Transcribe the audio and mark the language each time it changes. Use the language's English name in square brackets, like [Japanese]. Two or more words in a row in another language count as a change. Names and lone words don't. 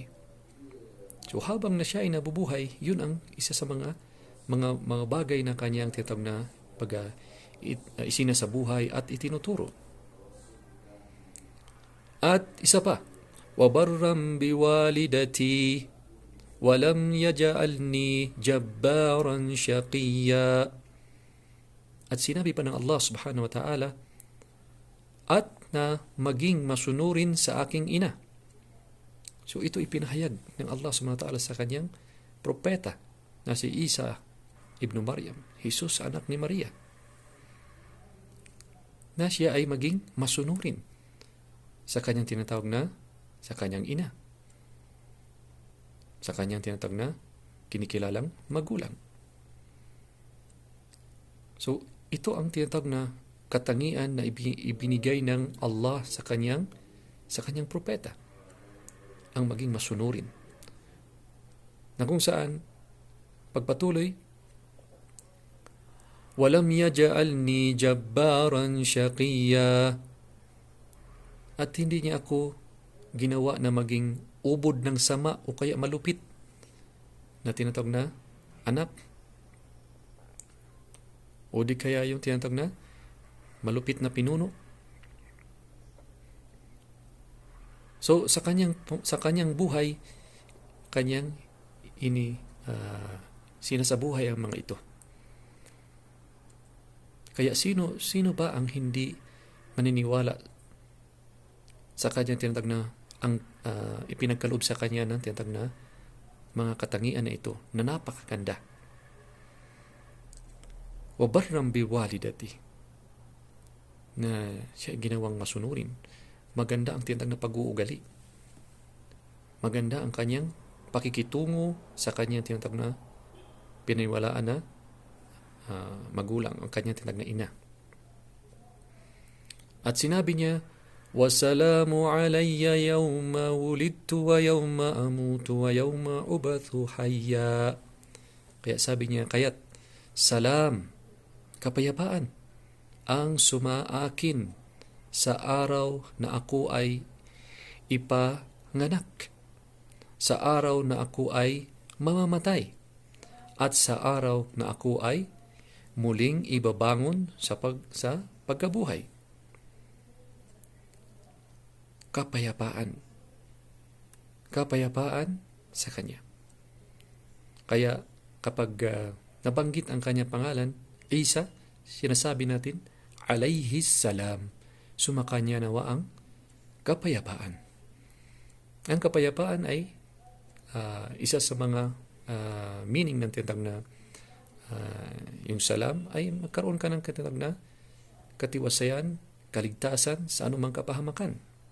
[Filipino] So habang na siya ay nabubuhay, yun ang isa sa mga bagay na kanyang tinatag na isinasabuhay at itinuturo. At isa pa, [Arabic] وَبَرًّا بِوَالِدَتِي وَلَمْ يَجْعَلْنِي جَبَّارًا شَقِيًّا. [Filipino] At sinabi pa ng Allah [Arabic] سبحانه وتعالى, [Filipino] at na maging masunurin sa aking ina. So ito ipinahayag ng Allah [Arabic] سبحانه وتعالى [Filipino] sa kanyang propeta na si Isa ibnu Maryam, Jesus anak ni Maria, na siya ay maging masunurin sa kanyang tinatawag na, sa kanyang ina, sa kanyang tinatawag na kinikilalang magulang. So, ito ang tinatawag na katangian na ibinigay ng Allah sa kanyang propeta, ang maging masunurin. Na kung saan, pagpatuloy, [Arabic] ولم يجعلني جبارا شقيا, [Filipino] at hindi niya ako ginawa na maging ubod ng sama o kaya malupit na tinatawag na anak, o di kaya yung tinatawag na malupit na pinuno. So sa kanyang buhay, kanyang sinasabuhay ang mga ito. Kaya sino ba ang hindi maniniwala sa kanyang tinatawag na ang ipinagkaloob sa kanya ng tinatawag na mga katangian na ito na napakaganda. [Arabic] وبرا بوالدتي, [Filipino] na siya ginawang masunurin. Maganda ang tinatawag na pag-uugali. Maganda ang kanyang pakikitungo sa kanyang tinatawag na pinaniwalaan na magulang, ang kanyang tinatawag na ina. At sinabi niya, [Arabic] "والسلام علي يوم ولدت ويوم أموت ويوم أبعث حيا." [Filipino] Kaya sabi niya, kaya't salam, kapayapaan, ang sumaakin sa araw na ako ay ipanganak, sa araw na ako ay mamamatay, at sa araw na ako ay muling ibabangon sa pagkabuhay. Kapayapaan sa kanya. Kaya kapag nabanggit ang kanyang pangalan, Isa, sinasabi natin, [Arabic] عليه السلام, [Filipino] sumakanya nawa ang kapayapaan. Ang kapayapaan ay isa sa mga meaning ng tinatawag na yung salam ay magkaroon ka ng tinatawag na katiwasayan, kaligtasan sa anumang kapahamakan.